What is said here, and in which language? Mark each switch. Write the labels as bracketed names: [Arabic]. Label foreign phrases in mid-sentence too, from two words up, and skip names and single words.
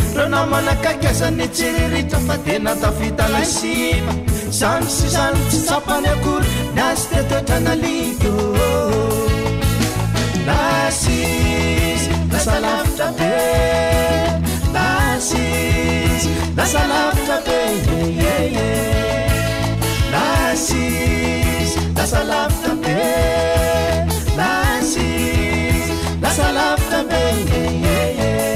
[Malagasy] Reo namana akaiky aza ny tsiriritra fa tena tafita lay sipa. Izany sy izany tsy tsapany akory, ny azy tetoetra nalika, oh, oh, oh. Lasy, lasa lavitra be. Lasy, lasa lavitra be, [English] yeah, yeah, yeah. [Malagasy] Lasy, lasa lavitra be. Lasy, lasa lavitra be, [English] yeah, yeah, yeah.